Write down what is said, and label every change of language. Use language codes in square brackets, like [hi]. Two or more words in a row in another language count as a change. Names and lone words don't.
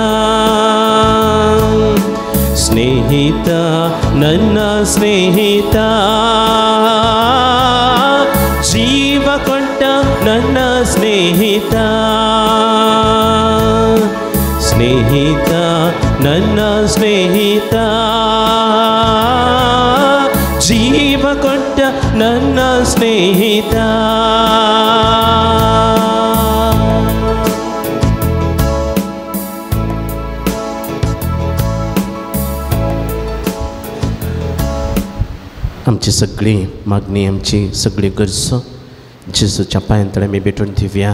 [kn] ಸ್ನೇಹಿತ ನನ್ನ ಸ್ನೇಹಿತ, ಜೀವ ಕೊಟ್ಟ ನನ್ನ ಸ್ನೇಹಿತ, ಸ್ನೇಹಿತ ನನ್ನ ಸ್ನೇಹಿತ, ಜೀವ ಕೊಟ್ಟ ನನ್ನ ಸ್ನೇಹಿತ। [kok] आमची सगळी मागणी, आमची सगळी गरजो जेजूच्या पांयां आमी भेटून दिवया।